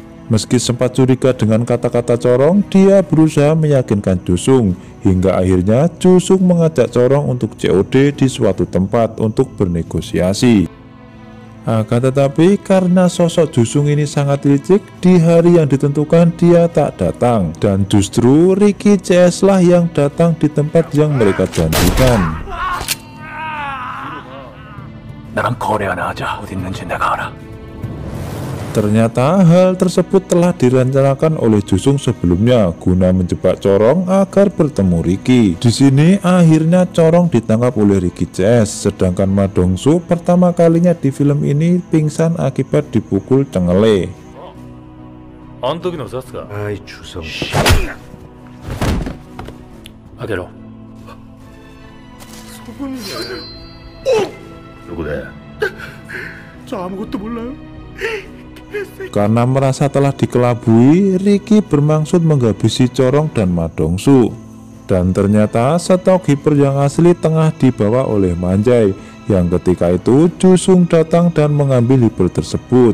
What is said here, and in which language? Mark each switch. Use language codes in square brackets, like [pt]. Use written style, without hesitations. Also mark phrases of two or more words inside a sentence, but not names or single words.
[id] Meski sempat curiga dengan kata-kata Corong, dia berusaha meyakinkan Jusung hingga akhirnya Jusung mengajak Corong untuk COD di suatu tempat untuk bernegosiasi. Akan tetapi karena sosok Jusung ini sangat licik, di hari yang ditentukan dia tak datang, dan justru Ricky CS lah yang datang di tempat yang mereka janjikan. [ko] 나랑 거래 하나 하자. 어디 있는지 내가 알아. [id] Ternyata hal tersebut telah direncanakan oleh Jusung sebelumnya guna menjebak Corong agar bertemu Ricky. Di sini akhirnya Corong ditangkap oleh Ricky CS, sedangkan Ma Dongsu pertama kalinya di film ini pingsan akibat dipukul cengele. [ja] あの時の札か。 [ko] 아이 주성. [ja] 開けろ。どこで? [ko] 저 아무것도 몰라요. [id] Karena merasa telah dikelabui, Ricky bermaksud menghabisi Corong dan Madongsu. Dan ternyata stok hiper yang asli tengah dibawa oleh Manjai, yang ketika itu Jusung datang dan mengambil hiper tersebut.